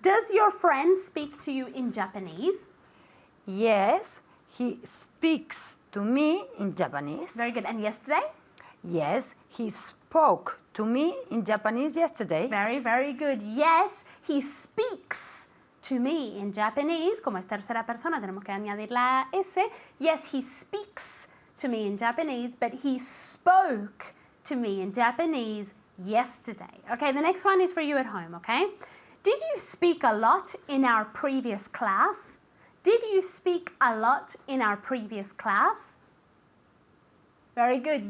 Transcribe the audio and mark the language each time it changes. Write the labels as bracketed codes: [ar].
[en] Does your friend speak to you in Japanese? Yes, he speaks to me in Japanese. Very good. And yesterday? Yes, he spoke to me in Japanese yesterday. Very, very good. Yes, he speaks to me in Japanese. [es] Como es tercera persona, tenemos que añadir la S. [en] Yes, he speaks to me in Japanese, but he spoke to me in Japanese yesterday. Okay, the next one is for you at home, okay? Did you speak a lot in our previous class? Did you speak a lot in our previous class? Very good.